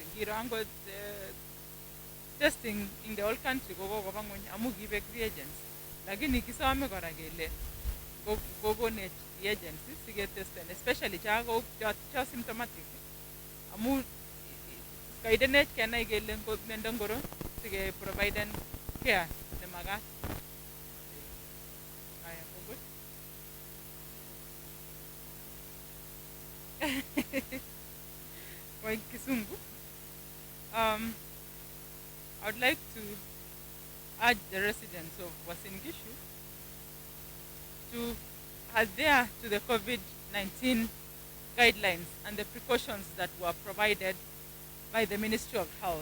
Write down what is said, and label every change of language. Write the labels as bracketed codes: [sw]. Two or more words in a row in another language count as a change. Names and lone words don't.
[kln] Ngiro angot testing [en] in the whole country [kln] kokoba ngweny amu kibek reagents. Lakini kisome kora kele kokonech reagents siketesten, especially cho symptomatic. Amu kaidenech kenai kele miondo ngoro [en] providing care the [kln] magat. [sw] Kwa Kisungu, [en] I would like to urge the residents of Uasin-Gishu to adhere to the COVID-19 guidelines and the precautions that were provided by the Ministry of Health.